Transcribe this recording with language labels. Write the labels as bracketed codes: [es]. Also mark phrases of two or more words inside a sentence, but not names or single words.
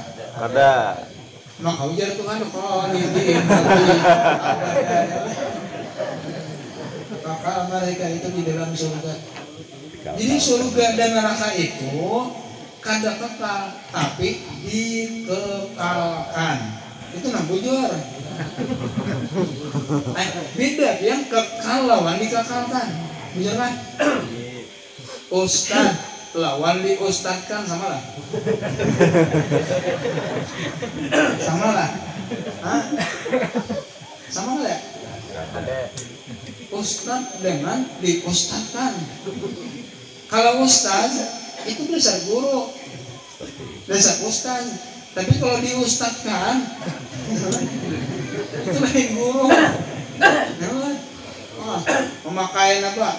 [bjn] Ada. Maka ujar Tuhan bakal mereka itu di dalam surga. Jadi surga dan neraka itu kada kekal, tapi dikekalkan. Itu bujur. Beda yang kekal lawan dikekalkan. Bujur kan? Ustad lawan diustadkan sama lah. Sama lah. Hah? Sama lah ya? Ustad dengan diustadkan. Kalau ustaz itu dasar guru, dasar ustaz. Tapi kalau diustadkan itu lain guru. Memakai apa?